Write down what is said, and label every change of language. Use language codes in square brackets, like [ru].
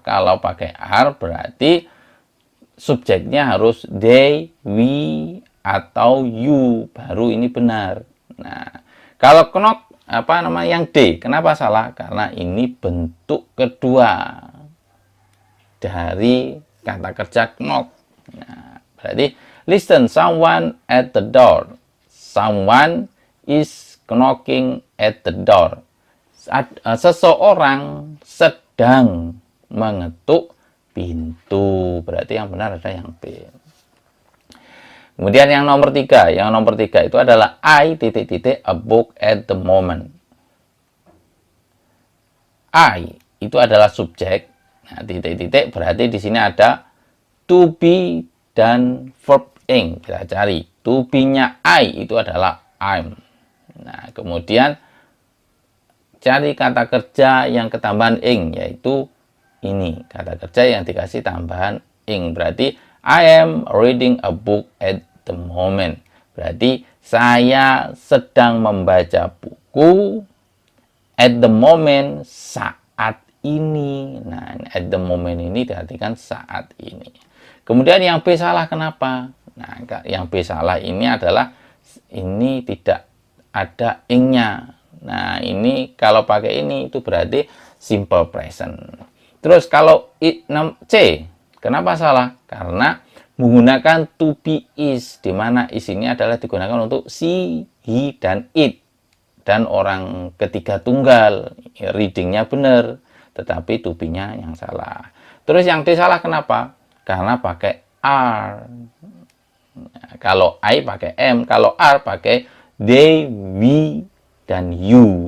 [id] Kalau pakai are berarti subjeknya harus they, we, atau you. Baru ini benar. Nah, kalau knock yang D, kenapa salah? Karena ini bentuk kedua dari kata kerja knock. Nah, berarti [en] listen, someone at the door. Someone is knocking at the door. [id] Seseorang sedang mengetuk pintu. Berarti yang benar adalah yang B. Kemudian yang nomor 3. Yang nomor 3 itu adalah [en] I a book at the moment. [id] I itu adalah subjek. Nah, titik-titik berarti di sini ada to be dan verb ing. Kita cari to be-nya I itu adalah I'm. Nah, kemudian cari kata kerja yang ketambahan ing, yaitu ini kata kerja yang dikasih tambahan ing. Berarti [en] I am reading a book at the moment. [id] Berarti saya sedang membaca buku [en] at the moment, [id] saat ini. Nah, at the moment ini diartikan saat ini. Kemudian yang B salah kenapa? Nah, yang B salah ini adalah ini tidak ada ing-nya. Nah, ini kalau pakai ini itu berarti simple present. Terus kalau C, kenapa salah? Karena menggunakan to be is, di mana is ini adalah digunakan untuk she, he, dan it. Dan orang ketiga tunggal, readingnya benar, tetapi to be-nya yang salah. Terus yang D salah kenapa? Karena pakai are. Nah, kalau I pakai am, kalau are pakai they, we, dan you.